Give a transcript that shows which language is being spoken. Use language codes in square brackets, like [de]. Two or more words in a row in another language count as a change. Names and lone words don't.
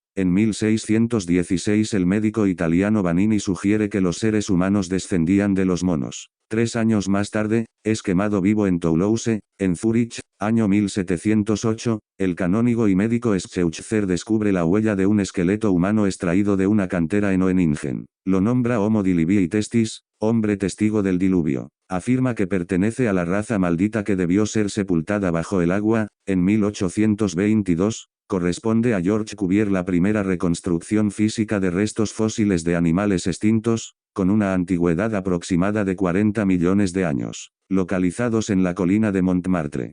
[es] En 1616 el médico italiano Vanini sugiere que los seres humanos descendían de los monos. 3 años más tarde, es quemado vivo en Toulouse, en Zúrich, año 1708, el canónigo y médico Scheuchzer descubre la huella de un esqueleto humano extraído de una cantera en Oeningen. Lo nombra Homo diluvii testis, hombre testigo del diluvio. Afirma que pertenece a la raza maldita que debió ser sepultada bajo el agua. En 1822, corresponde a George Cuvier la primera reconstrucción física de restos fósiles de animales extintos, con una antigüedad aproximada de 40 millones de años, localizados en la colina de Montmartre.